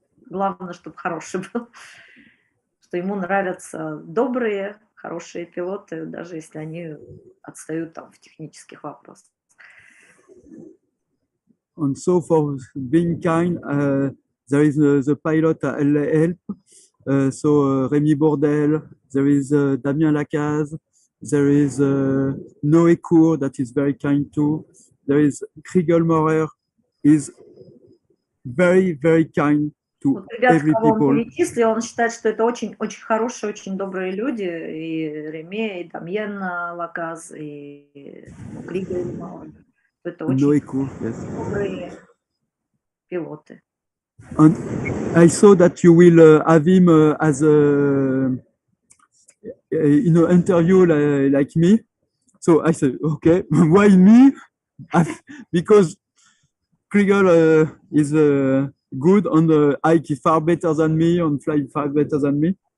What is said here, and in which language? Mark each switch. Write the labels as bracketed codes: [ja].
[ru] Главное, чтобы хороший был, что ему нравятся добрые, хорошие пилоты, даже если они отстают там в технических вопросах. [en] And so for being kind, there is the pilot help. So Rémi Bourdel, there is Damien Lacaze, there is Noé Cour that is very kind too. There is Kriegel Maurer, is very, very kind to every people. [ru] Он считает, что это очень хорошие, очень добрые люди, и Реме, и Дамьен Лаказ, и Кригел Мауэр. Это очень добрые пилоты. [en] And I saw that you will have him as a in an interview like me. So I said, okay, why me? Because Kriegel is good on the hike far better than me, on fly far better than me.